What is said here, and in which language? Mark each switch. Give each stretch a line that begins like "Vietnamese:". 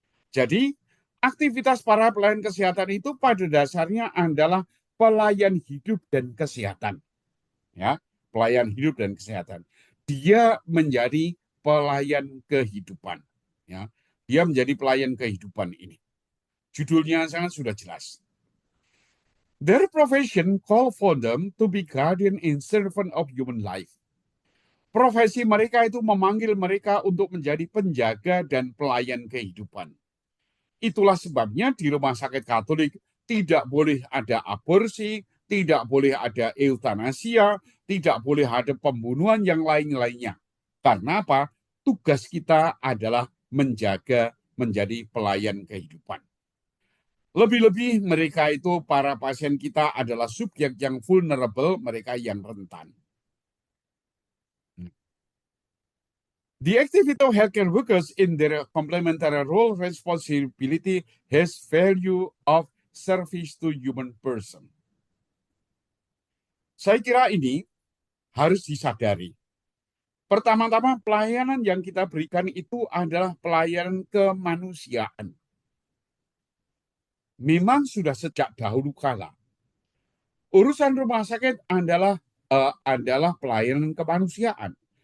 Indonesian: Jadi, aktivitas para pelayan kesehatan itu pada dasarnya adalah pelayan hidup dan kesehatan. Ya, pelayan hidup dan kesehatan. Dia menjadi pelayan kehidupan. Ya, dia menjadi pelayan kehidupan ini. Judulnya sangat sudah jelas.
English: Their profession call for them to be guardian and servant of human life.
Indonesian: Profesi mereka itu memanggil mereka untuk menjadi penjaga dan pelayan kehidupan. Itulah sebabnya di rumah sakit Katolik tidak boleh ada aborsi, tidak boleh ada eutanasia, tidak boleh ada pembunuhan yang lain-lainnya. Karena apa? Tugas kita adalah menjaga, menjadi pelayan kehidupan. Lebih-lebih mereka itu para pasien kita adalah subjek yang vulnerable, mereka yang rentan.
English: The activity of healthcare workers in their complementary role responsibility has value of service to human person.
Indonesian: Saya kira ini harus disadari. Pertama-tama pelayanan yang kita berikan itu adalah pelayanan kemanusiaan. Memang sudah sejak dahulu kala. Urusan rumah sakit adalah pelayanan kemanusiaan.